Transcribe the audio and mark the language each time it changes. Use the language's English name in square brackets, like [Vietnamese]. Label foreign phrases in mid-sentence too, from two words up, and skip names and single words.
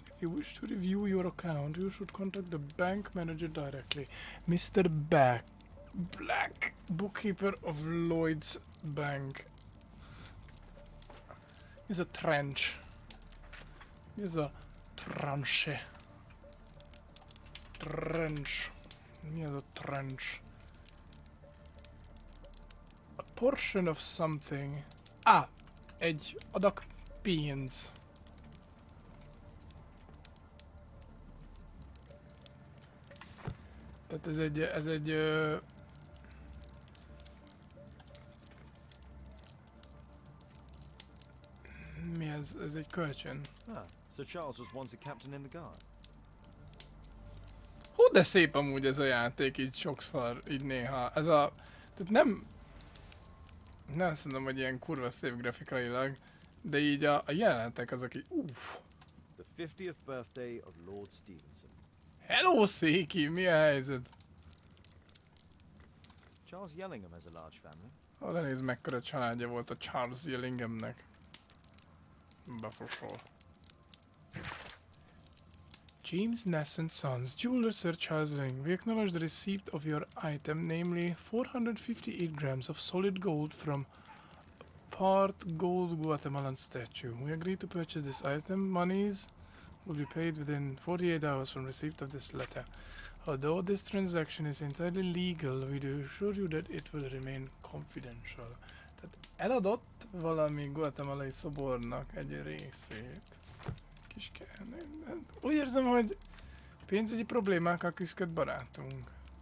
[English] If you wish to review your account, you should contact the bank manager directly. Mr. Black, bookkeeper of Lloyd's Bank. Is a trench. Is a tranche. Trench. [Hungarian] Mi az a trench? [English] A portion of something. [Hungarian] Egy adag pénz. Tehát ez egy mi ez? Ez egy kölcsön. [English] Sir Charles was once a captain in the guard. [Hungarian] Hú, de szép amúgy ez a játék, így sokszor, így néha. Ez a... Tehát nem azt mondom, hogy ilyen kurva szép grafikailag, de így a jelenetek azok így uff. [English] The 50th birthday of Lord Stevenson. [Hungarian] Hello, Széki, mi a helyzet? [English] Charles Yellingham has a large family. [Hungarian] Oda nézd, mekkora családja volt a Charles Yellinghamnek. Befosol. [English] James Ness and Sons, jeweler Sir Charles Yellingham. We acknowledge the receipt of your item, namely 458 grams of solid gold from part gold Guatemalan statue. We agree to purchase this item. Monies will be paid within 48 hours from receipt of this letter. Although this transaction is entirely legal, we do assure you that it will remain confidential. [Hungarian] Tehát eladott valami guatemalai szobornak egy részét. Kis úgy érzem, hogy pénzügyi problémákkal küszköd barátunk.